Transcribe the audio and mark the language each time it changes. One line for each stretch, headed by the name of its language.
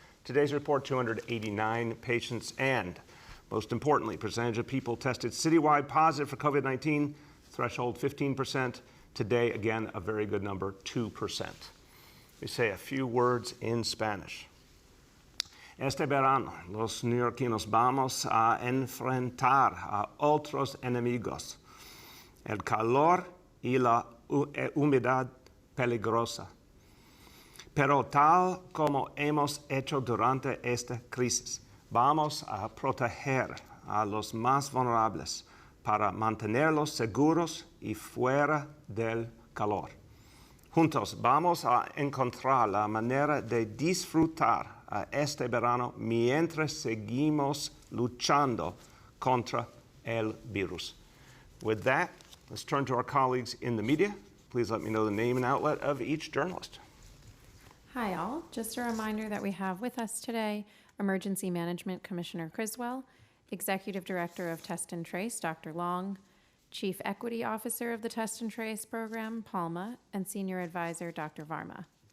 English: Today's report 289 patients. And most importantly, percentage of people tested citywide positive for COVID-19. Threshold 15%. Today, again, a very good number, 2%. We say a few words in Spanish.
Spanish: Este verano, los neoyorquinos vamos a enfrentar a otros enemigos, el calor y la humedad peligrosa. Pero tal como hemos hecho durante esta crisis, vamos a proteger a los más vulnerables para mantenerlos seguros y fuera del calor. Juntos vamos a encontrar la manera de disfrutar este verano mientras seguimos luchando contra el virus.
English: With that, let's turn to our colleagues in the media. Please let me know the name and outlet of each journalist. Hi all, just a reminder that we have with us today Emergency Management Commissioner Criswell Executive Director of Test and Trace, Dr. Long, Chief Equity Officer of the Test and Trace Program, Palma, and Senior Advisor, Dr. Varma.